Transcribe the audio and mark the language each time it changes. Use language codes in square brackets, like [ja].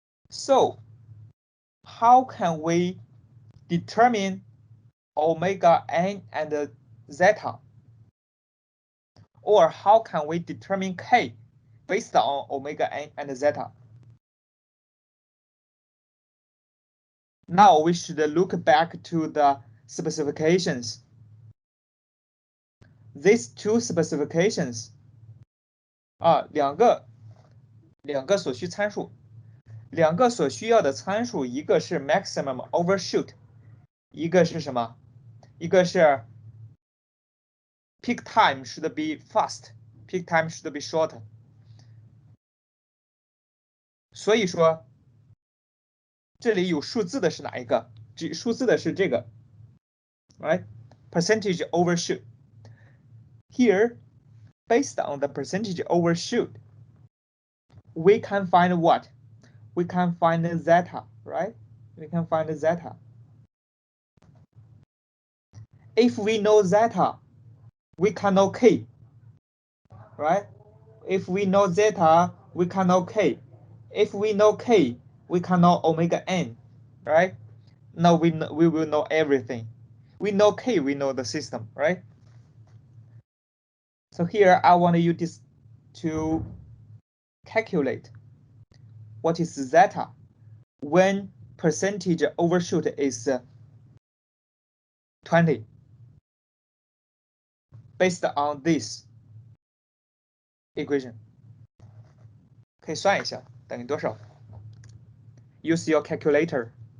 [en] So how can we determine omega n and zeta? Or how can we determine k based on omega n and zeta? Now we should look back to the specifications. These two specifications [zh] 两个所需参数，两个所需要的参数，一个是 maximum overshoot，一个是什么？一个是 [en] peak time should be fast, peak time should be short。 [zh] 所以说，这里有数字的是哪一个？数字的是这个 ， [en] right? Percentage overshoot. Here, based on the percentage overshoot, we can find what? We can find zeta, right? We can find zeta. If we know zeta, we can know k, right? If we know zeta, we can know k. If we know k, we can know omega n, right? Now we will know everything. We know k, we know the system, right? So here I want you to calculate what is zeta when percentage overshoot is 20 based on this equation. [zh] 可以算一下等于多少 ？ [en] Use your calculator.